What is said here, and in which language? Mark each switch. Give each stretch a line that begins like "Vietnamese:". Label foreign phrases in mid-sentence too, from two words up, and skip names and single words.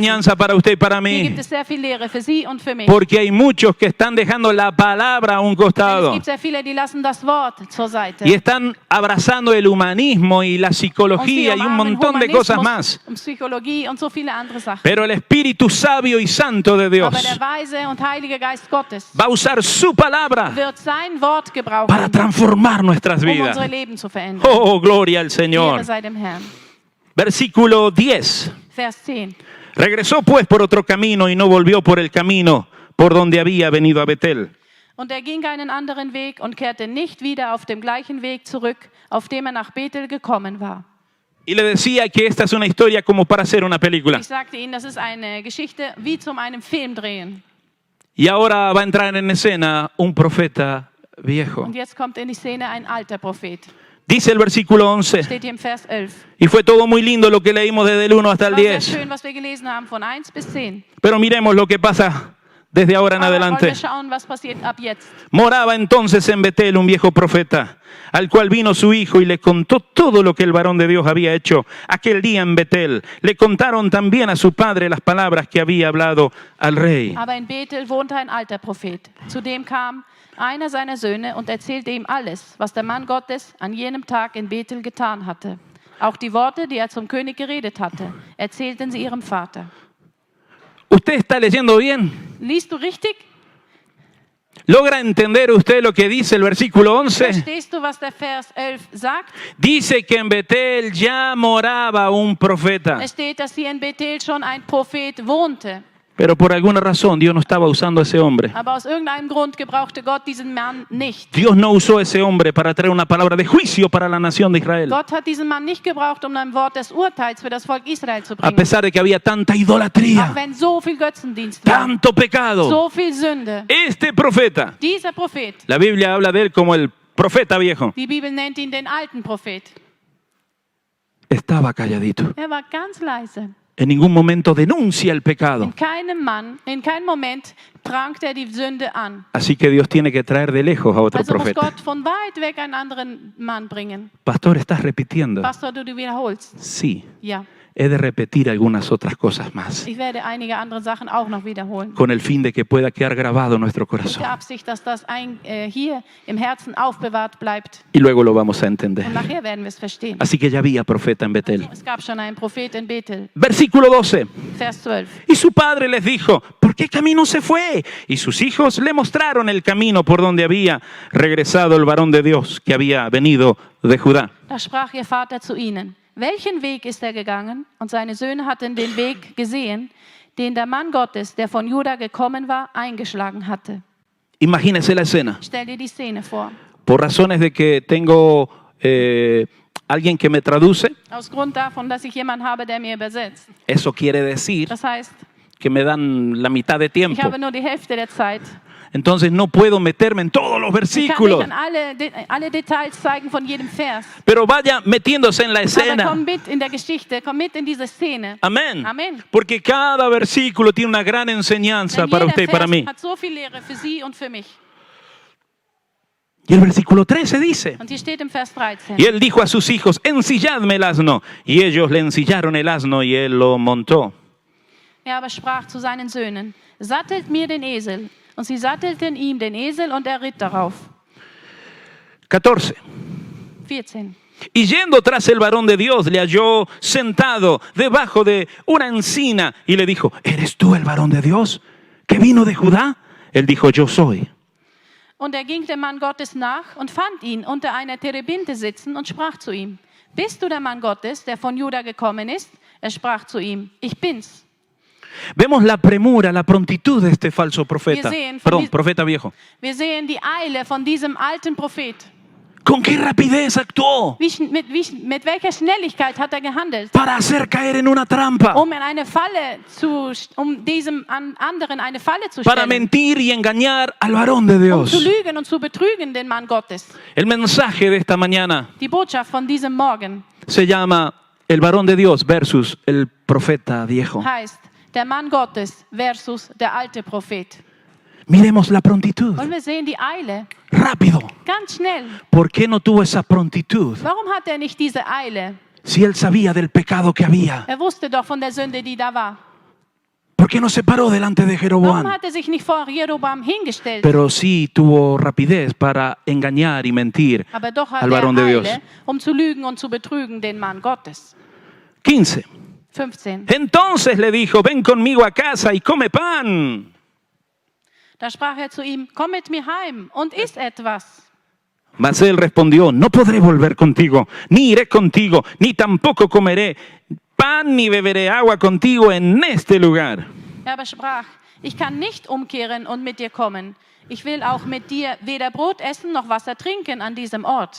Spanish: enseñanza para usted y para
German: Hier
Spanish: mí.
German: gibt es sehr viel Lehre für Sie und für mich.
Spanish: Porque hay muchos que están dejando la palabra a un
German: Denn es
Spanish: costado.
German: gibt sehr viele, die lassen das Wort zur Seite.
Spanish: Y están abrazando el humanismo y la
German: Und sie
Spanish: psicología y un
German: umarmen
Spanish: montón de cosas
German: Humanismus
Spanish: más.
German: und Psychologie und so viele andere Sachen.
Spanish: Pero el Espíritu sabio y santo de Dios
German: Aber der weise und heilige Geist Gottes
Spanish: va a usar su palabra
German: wird sein Wort gebrauchen,
Spanish: para transformar nuestras vidas.
German: unsere Leben zu verändern.
Spanish: Oh, gloria al Señor.
German: Ehre sei dem Herrn.
Spanish: Versículo 10.
German: Vers 10.
Spanish: Regresó pues por otro camino y no volvió por el camino por donde había venido a Betel.
German: Und er ging einen anderen Weg und kehrte nicht wieder auf dem gleichen Weg zurück, auf dem er nach Bethel gekommen war.
Spanish: Y le decía que esta es una historia como para hacer una película.
German: Ich sagte Ihnen, das ist eine Geschichte wie zum einem Film drehen.
Spanish: Y ahora va a entrar en escena un profeta viejo.
German: Und jetzt kommt in die Szene ein alter Prophet.
Spanish: Dice el versículo 11.
German: Steht hier im Vers 11.
Spanish: Y fue todo muy lindo lo que leímos desde el 1 hasta el
German: War sehr
Spanish: 10.
German: schön, was wir gelesen haben, von 1 bis 10.
Spanish: Pero miremos lo que pasa desde ahora en
German: Aber wollen
Spanish: adelante.
German: wir schauen, was passiert ab jetzt.
Spanish: Moraba entonces en Betel un viejo profeta, al cual vino su hijo y le contó todo lo que el varón de Dios había hecho aquel día en Betel. Le contaron también a su padre las palabras que había hablado al rey.
German: Aber in Bethel wohnte ein alter Prophet. Zu dem kam einer seiner Söhne und erzählte ihm alles, was der Mann Gottes an jenem Tag in Bethel getan hatte. Auch die Worte, die er zum König geredet hatte, erzählten sie ihrem Vater.
Spanish: ¿Usted está leyendo bien?
German: Liest du richtig?
Spanish: ¿Logra entender usted lo que dice el versículo 11?
German: Verstehst du, was der Vers 11 sagt?
Spanish: Dice que en Betel ya moraba un profeta.
German: Es steht, dass hier in Bethel schon ein Prophet wohnte.
Spanish: Pero por alguna razón Dios no estaba usando a ese hombre.
German: Aber aus irgendeinem Grund gebrauchte Gott diesen Mann nicht.
Spanish: Dios no usó a ese hombre para traer una palabra de juicio para la nación de Israel.
German: Gott hat diesen Mann nicht gebraucht, um ein Wort des Urteils für das Volk Israel zu
Spanish: A
German: bringen.
Spanish: pesar de que había tanta
German: Auch
Spanish: idolatría,
German: wenn so viel Götzendienst war,
Spanish: tanto pecado.
German: so viel Sünde.
Spanish: Este profeta,
German: Dieser Prophet,
Spanish: la Biblia habla de él como el profeta viejo,
German: die Bibel nennt ihn den alten Prophet.
Spanish: estaba calladito.
German: Er war ganz leise.
Spanish: En ningún momento denuncia el pecado.
German: In keinem Moment prangt er die Sünde an.
Spanish: Así que Dios tiene que traer de lejos a otro
German: Also muss
Spanish: profeta.
German: Gott von weit weg einen anderen Mann bringen.
Spanish: Pastor, ¿estás repitiendo?
German: Pastor, du wiederholst.
Spanish: Sí,
German: Ja,
Spanish: he de repetir algunas otras cosas más,
German: ich werde einige andere Sachen auch noch wiederholen.
Spanish: con el fin de que pueda quedar grabado en nuestro
German: Mit
Spanish: corazón.
German: der Absicht, dass das hier im Herzen aufbewahrt bleibt.
Spanish: Y luego lo vamos a entender.
German: Und nachher werden wir es verstehen.
Spanish: Así que ya había profeta en Betel.
German: Es gab schon einen Prophet in Bethel.
Spanish: Versículo 12.
German: Vers 12.
Spanish: Y su padre les dijo, ¿por qué camino se fue? Y sus hijos le mostraron el camino por donde había regresado el varón de Dios que había venido de Judá.
German: Da sprach ihr Vater zu ihnen: Welchen Weg ist er gegangen? Und seine Söhne hatten den Weg gesehen, den der Mann Gottes, der von Juda gekommen war, eingeschlagen hatte.
Spanish: Imagínese la escena.
German: Stell dir die Szene vor.
Spanish: Por razones de que tengo alguien que me traduce,
German: Aus Grund davon, dass ich jemanden habe, der mir übersetzt.
Spanish: eso quiere decir
German: Das heißt,
Spanish: que me dan la mitad de
German: ich
Spanish: tiempo.
German: habe nur die Hälfte der Zeit.
Spanish: Entonces no puedo meterme en todos los
German: Ich kann
Spanish: versículos.
German: nicht an alle Details zeigen von jedem Vers.
Spanish: Pero vaya metiéndose en la
German: Aber
Spanish: escena.
German: komm mit in der Geschichte, komm mit in diese Szene.
Spanish: Amén.
German: Amén.
Spanish: Porque cada versículo tiene una gran enseñanza
German: Denn
Spanish: para
German: jeder
Spanish: usted y para
German: Vers
Spanish: mí.
German: hat so viel Lehre für Sie und für mich.
Spanish: Y el versículo 13 dice,
German: Und hier steht im Vers 13.
Spanish: y él dijo a sus hijos, ensilladme el asno. Y ellos le ensillaron el asno y él lo montó.
German: Er aber sprach zu seinen Söhnen: Sattelt mir den Esel. Und sie sattelten ihm den Esel und er ritt darauf.
Spanish: 14.
German: 14.
Spanish: Y yendo tras el varón de Dios, le halló sentado debajo de una encina y le dijo, ¿eres tú el varón de Dios que vino de Judá? Él dijo, yo soy.
German: Und er ging dem Mann Gottes nach und fand ihn unter einer Terebinte sitzen und sprach zu ihm: Bist du der Mann Gottes, der von Juda gekommen ist? Er sprach zu ihm: Ich bin's.
Spanish: Vemos la premura, la prontitud de este falso profeta. Perdón, profeta viejo.
German: Wir sehen die Eile von diesem alten Prophet.
Spanish: ¿Con qué rapidez actuó?
German: Mit welcher Schnelligkeit hat er gehandelt?
Spanish: Para hacer caer en una trampa.
German: Um diesem anderen eine Falle zu
Spanish: Para
German: stellen.
Spanish: mentir y engañar al varón de
German: Um
Spanish: Dios.
German: zu lügen und zu betrügen den Mann Gottes.
Spanish: El mensaje de esta mañana
German: Die Botschaft von diesem Morgen
Spanish: se llama el varón de Dios versus el profeta viejo.
German: heißt der Mann Gottes versus der alte Prophet.
Spanish: Miremos la prontitud.
German: Und wir sehen die Eile.
Spanish: Rápido.
German: Ganz schnell.
Spanish: ¿Por qué no tuvo esa prontitud?
German: Warum hat er nicht diese Eile?
Spanish: Si él sabía del pecado que había.
German: Er wusste doch von der Sünde, die da war.
Spanish: ¿Por qué no se paró delante de
German: Warum
Spanish: Jeroboam?
German: hat er sich nicht vor Jeroboam hingestellt?
Spanish: Pero sí tuvo rapidez para engañar y mentir
German: Aber doch hat
Spanish: al
German: er
Spanish: varón de Dios.
German: Eile, um zu lügen und zu betrügen den Mann Gottes.
Spanish: 15.
German: 15.
Spanish: Entonces le dijo, ven conmigo a casa y come pan.
German: Da sprach er zu ihm, komm mit mir heim und iss etwas.
Spanish: Mas él respondió, no podré volver contigo, ni iré contigo, ni tampoco comeré pan ni beberé agua contigo en este lugar.
German: Er aber sprach, ich kann nicht umkehren und mit dir kommen. Ich will auch mit dir weder Brot essen noch Wasser trinken an diesem Ort.